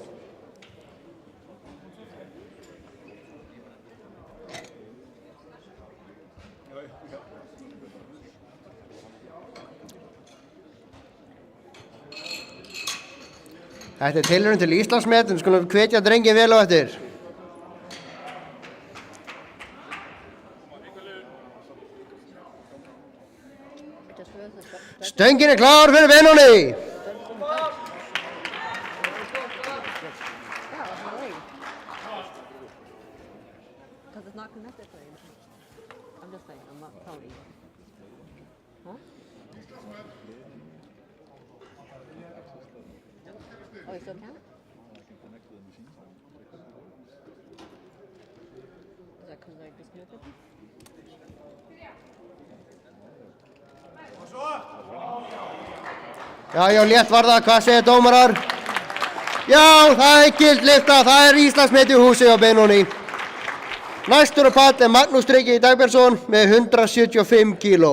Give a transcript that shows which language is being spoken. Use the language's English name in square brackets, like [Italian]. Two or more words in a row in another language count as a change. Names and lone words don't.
[Icelandic] Þetta er tilraun til Íslandsmet, við skulum hvetja drenginn vel á eftir. Stöngin er klár fyrir Benóni. [English] Because it's not connected to anything. I'm just saying, I'm not telling you. Huh? Oh, you still count? Is that because they're disconnected? [Icelandic] Já, létt var það. Hvað segir dómarar? Já, það er gild lyfta. Það er Íslandsmet í húsi á Benóni. Næstur á pall er Magnús Dreki Dagbjörnsson með 175 kíló.